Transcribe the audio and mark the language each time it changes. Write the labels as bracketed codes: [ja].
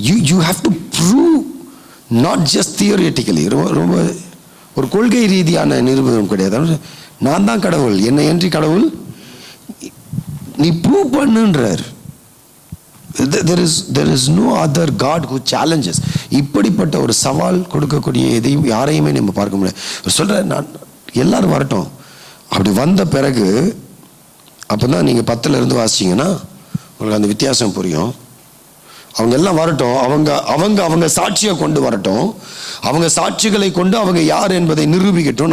[en] you have to prove, not just theoretically. [ta] ரொம்ப ஒரு கொள்கை ரீதியான நிரூபணம் கிடையாது. நான் தான் கடவுள், என்னை என்று கடவுள் நீ prove பண்ணுன்றார். [en] there is no other God who challenges. [ta] இப்படிப்பட்ட ஒரு சவால் கொடுக்கக்கூடிய எதையும் யாரையுமே நம்ம பார்க்க முடியாது. சொல்ற, நான் எல்லாரும் வரட்டும். அப்படி வந்த பிறகு அப்பதான் நீங்க 10ல் இருந்து வாசிச்சீங்கன்னா உங்களுக்கு அந்த வித்தியாசம் புரியும். அவங்க எல்லாம் வரட்டும், அவங்க சாட்சியை கொண்டு வரட்டும், அவங்க சாட்சிகளை கொண்டு அவங்க யார் என்பதை நிரூபிக்கட்டும்.